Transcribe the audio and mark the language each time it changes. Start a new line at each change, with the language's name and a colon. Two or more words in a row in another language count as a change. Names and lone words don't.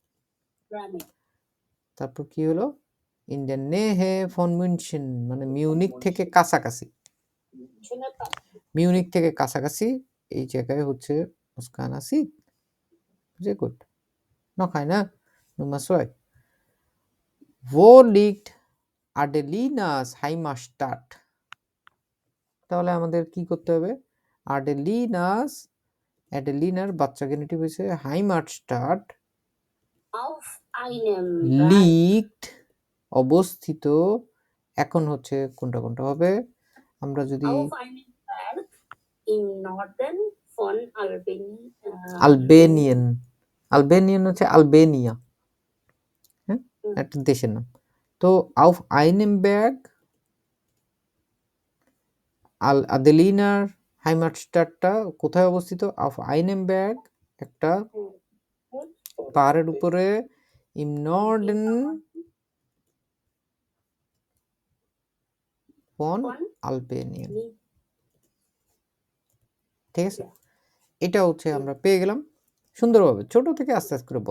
Bangla: তারপর কি হলো,
German: in der Nähe von München,
Bangla: মানে মিউনিক থেকে কাছাকাছি, মিউনিক থেকে কাছাকাছি এই জায়গায় হচ্ছে মুস্কান আসি।
German: Sehr gut. Noch einer, Nummer 2. Wo liegt Adelinas Heimatstadt?
Bangla: তাহলে আমাদের কি করতে হবে, অ্যাডেলিনার বাচ্চা গেনিটিভ হয়েছে হাইমার্টস্টাড,
German: auf einem
Bangla: লিগড অবস্থিত। এখন হচ্ছে কোনটা কোনটা হবে, আমরা যদি
German: auf einem Berg im Norden von
Bangla: আলবেনিয়ান হচ্ছে আলবেনিয়া, হ্যাঁ একটা দেশের নাম।
German: তো auf einem Berg,
Bangla: আদেলিনার হাইমার্টস্টাডটা কোথায় অবস্থিত,
German: auf einem Berg,
Bangla: একটা পাহাড়ের উপরে,
German: im Norden von Albanien।
Bangla: ঠিক আছে, এটা হচ্ছে আমরা পেয়ে গেলাম সুন্দরভাবে, ছোট থেকে আস্তে আস্তে করে বড়।